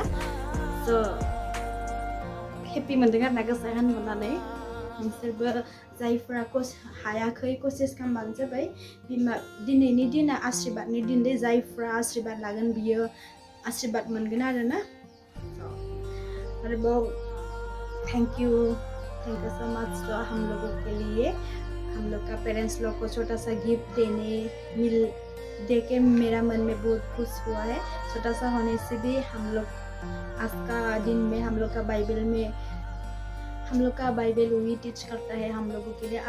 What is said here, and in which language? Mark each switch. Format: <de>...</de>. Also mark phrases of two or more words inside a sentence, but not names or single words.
<en>so happy</en> <brx>मोन्दों आरोना गोसोआ होनहरनानै। नोंसोरबो जायफोरा हायाखै कसिस खालामबानो जाबाय। दिनैनि दिना आशीर्बादनि दिन दे जायफोरा आशीर्बाद लागोन बियो आशीर्बाद मोनगोन आरोना।</brx> <en>आरोबाव thank you so much.</en> <hi>तो हम लोगों के लिए हम लोग का पेरेंट्स लोग को छोटा सा गिफ्ट दे के मेरा मन में बहुत खुश हुआ है। छोटा सा होने से भी हम लोग आज का दिन में हम लोग का बाइबल वही टीच करता है हम लोगों के लिए।</hi>